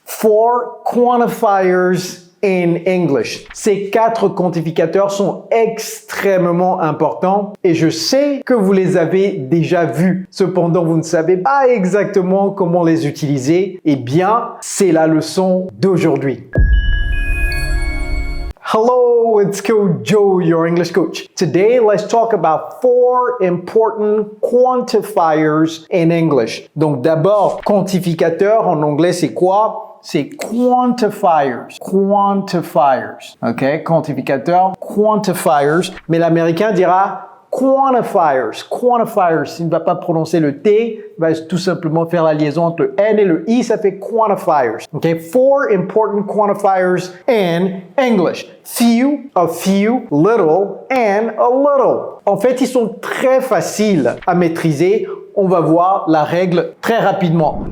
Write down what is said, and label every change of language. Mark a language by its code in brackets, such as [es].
[en] 4 quantifiers in English. [fr] Ces 4 quantificateurs sont extrêmement importants et je sais que vous les avez déjà vus. Cependant, vous ne savez pas exactement comment les utiliser. Eh bien, c'est la leçon d'aujourd'hui. [en] Hello, it's Coach Joe, your English coach. Today, let's talk about 4 important quantifiers in English. [fr] Donc d'abord, quantificateur en anglais, c'est quoi? C'est quantifiers. Quantifiers. OK? Quantificateur, quantifiers. Mais l'américain dira quantifiers. Quantifiers. Il ne va pas prononcer le T, il va tout simplement faire la liaison entre le N et le I, ça fait quantifiers. [en] OK? 4 important quantifiers in English. Few, a few, little, and a little. [fr] En fait, ils sont très faciles à maîtriser. On va voir la règle très rapidement.